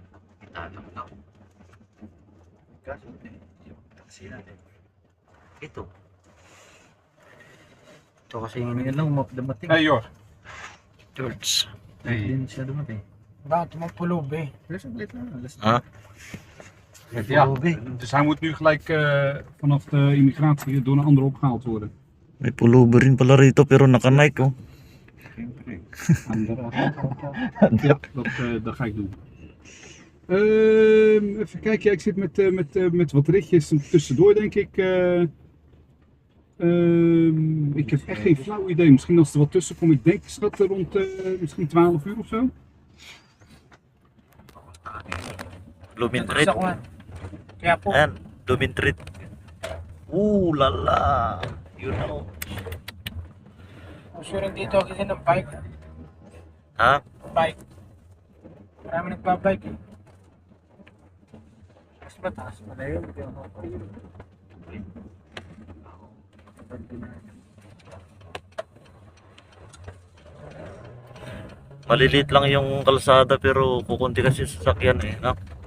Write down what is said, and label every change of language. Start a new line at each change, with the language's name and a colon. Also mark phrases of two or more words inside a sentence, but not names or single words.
Filipino: Itanong lang. Kaso, yung taxi natin. Ito. Ito kasi yung lang dumating. Hey, Jor. George. Din siya dumating. Bakit mapulog eh? Ha?
Dutch: Ja, dus hij moet nu gelijk vanaf de immigratie door een ander opgehaald worden.
Filipino: May pullover rin pala rito pero naka-Nike oh.
Dutch: Dat ga ik doen. Even kijken, ja, ik zit met wat ritjes tussendoor, denk ik. Ik heb echt geen flauw idee. Misschien als er wat tussen komt, ik denk schat rond misschien 12 uur of zo.
Filipino: Lumintrit. Gusto ko nga. Kaya po, Ayan, Lumintrit. Lala.
English: You know.
Filipino: gusto rin dito kasi ng bike. Ha? Bike. Marami nagbabike eh. Mas mataas pala yun. Maliliit lang yung kalsada pero kukunti kasi sasakyan eh, no?